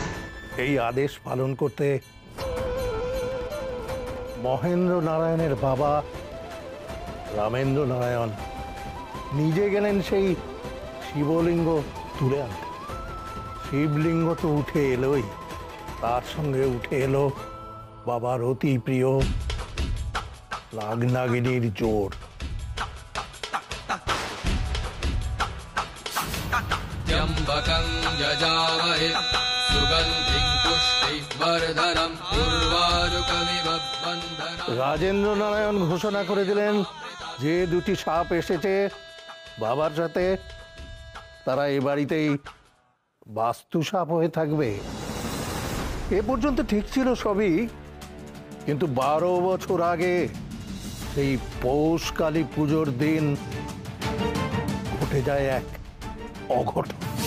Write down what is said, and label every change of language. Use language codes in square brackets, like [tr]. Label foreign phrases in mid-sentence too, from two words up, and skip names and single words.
[bn] এই আদেশ পালন করতে মহেন্দ্র নারায়ণের বাবা রামেন্দ্র নারায়ণ নিজে গেলেন সেই শিবলিঙ্গ তুলে আনতে। শিবলিঙ্গ তো উঠে এলোই, তার সঙ্গে উঠে এলো বাবার অতি প্রিয় নাগনাগিনীর জোর। [sa] त्र्यम्बकं यजामहे सुगन्धिं पुष्टिवर्धनं उर्वारुकमिव बन्धनं। [bn] রাজেন্দ্র নারায়ণ ঘোষণা করে দিলেন, যে দুটি সাপ এসেছে বাবার সাথে, তারা এ বাড়িতেই বাস্তু সাপ হয়ে থাকবে। এ পর্যন্ত ঠিক ছিল সবই, কিন্তু 12 বছর আগে সেই পৌষ কালী পুজোর দিন ঘটে যায় এক অঘটন।